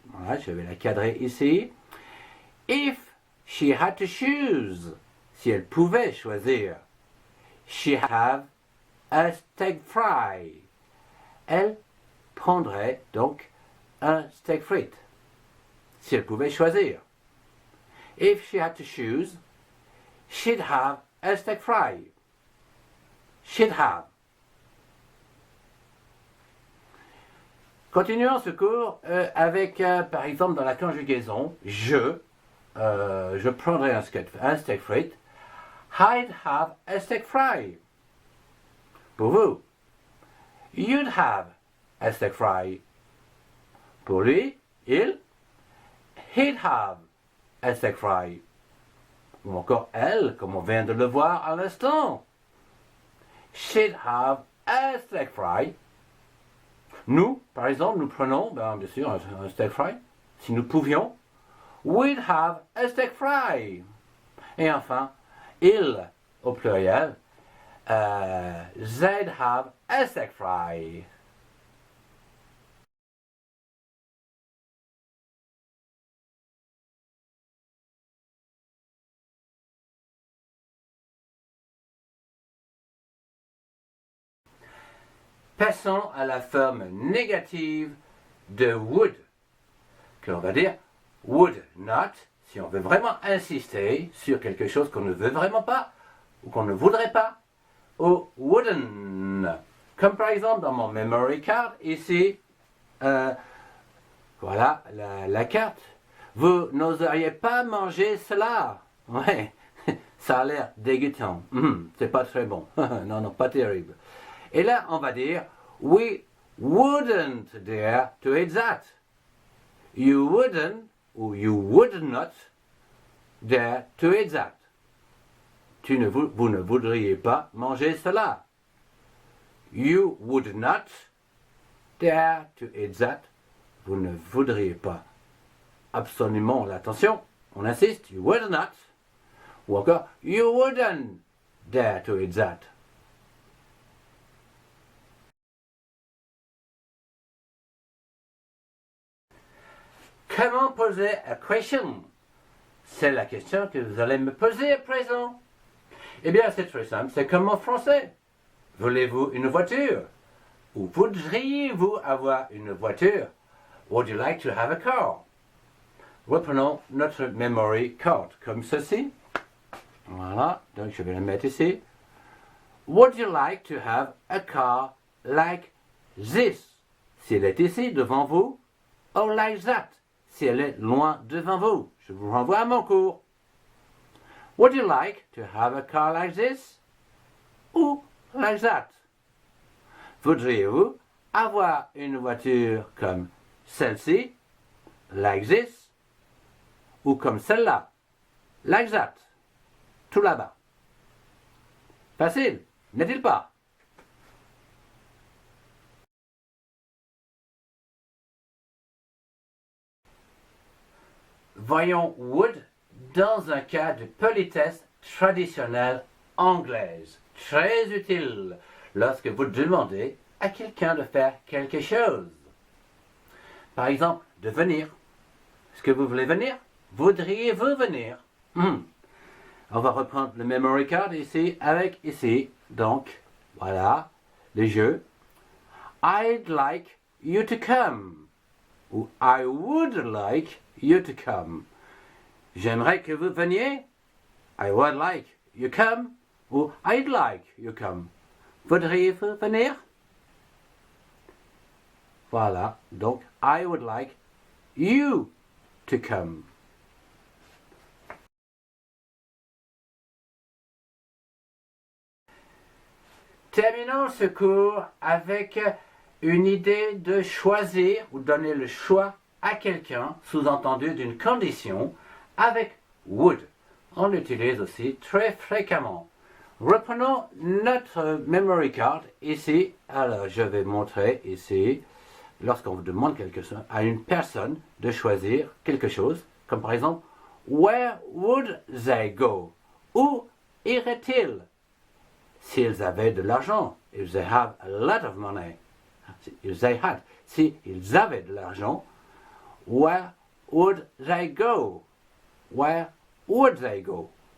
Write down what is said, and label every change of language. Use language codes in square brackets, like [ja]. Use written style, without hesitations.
[fr] Voilà, je vais la cadrer ici. [en] If she had to choose, [fr] si elle pouvait choisir. [en] She have a steak fry. [fr] Elle prendrait donc un steak frites, si elle pouvait choisir. [en] If she had to choose, she'd have a steak fry. She'd have. [fr] Continuons ce cours avec, par exemple, dans la conjugaison, je prendrais un steak frites. [en] I'd have a steak fry. [fr] Pour vous, [en] you'd have a steak fry. [fr] Pour lui, [en] he'd have a steak fry. [fr] Ou encore elle, comme on vient de le voir à l'instant. [en] She'd have a steak fry. [fr] Nous, par exemple, nous prenons, bien sûr, un steak fry. Si nous pouvions, [en] we'd have a steak fry. [fr] Et enfin, il, au pluriel, [en] they'd have a steak fry. [fr] Passons à la forme négative de would, que l'on va dire would not, si on veut vraiment insister sur quelque chose qu'on ne veut vraiment pas, ou qu'on ne voudrait pas, ou wouldn't. Comme par exemple dans mon memory card, ici, voilà la carte. Vous n'oseriez pas manger cela. Ouais, ça a l'air dégoûtant. C'est pas très bon. Non, pas terrible. Et là, on va dire, [en] we wouldn't dare to eat that. You wouldn't, ou you would not, dare to eat that. [fr] Vous ne voudriez pas manger cela. [en] You would not dare to eat that. [fr] Vous ne voudriez pas. Absolument, l'attention, on insiste, [en] you would not. Ou encore, you wouldn't dare to eat that. [fr] Comment poser [en] a question? [fr] C'est la question que vous allez me poser à présent. Eh bien, c'est très simple, c'est comme en français. Voulez-vous une voiture? Ou voudriez-vous avoir une voiture? [en] Would you like to have a car? [fr] Reprenons notre memory card comme ceci. Voilà, donc je vais le mettre ici. [en] Would you like to have a car like this? [fr] Si elle est ici devant vous, [en] or like that? [fr] Si elle est loin devant vous. Je vous renvoie à mon cours. [en] Would you like to have a car like this? Ou like that? [fr] Voudriez-vous avoir une voiture comme celle-ci? [en] Like this? [fr] Ou comme celle-là? [en] Like that? [fr] Tout là-bas. Facile, n'est-il pas? Voyons would dans un cas de politesse traditionnelle anglaise. Très utile lorsque vous demandez à quelqu'un de faire quelque chose. Par exemple, de venir. Est-ce que vous voulez venir? Voudriez-vous venir? On va reprendre le memory card ici avec ici. Donc, voilà, le jeu. [en] I'd like you to come. Ou I would like you to come. [fr] J'aimerais que vous veniez. [en] I would like you come. Ou I'd like you come. [fr] Voudriez-vous venir? Voilà, donc [en] I would like you to come. [fr] Terminons ce cours avec une idée de choisir ou donner le choix à quelqu'un, sous-entendu d'une condition, avec would. On l'utilise aussi très fréquemment. Reprenons notre memory card ici. Alors, je vais montrer ici, lorsqu'on demande à une personne de choisir quelque chose, comme par exemple, [en] where would they go? [fr] Où iraient-ils? S'ils avaient de l'argent, [en] if they have a lot of money, if they had, [fr] si ils avaient de l'argent, [en] where would they go? Where would they go?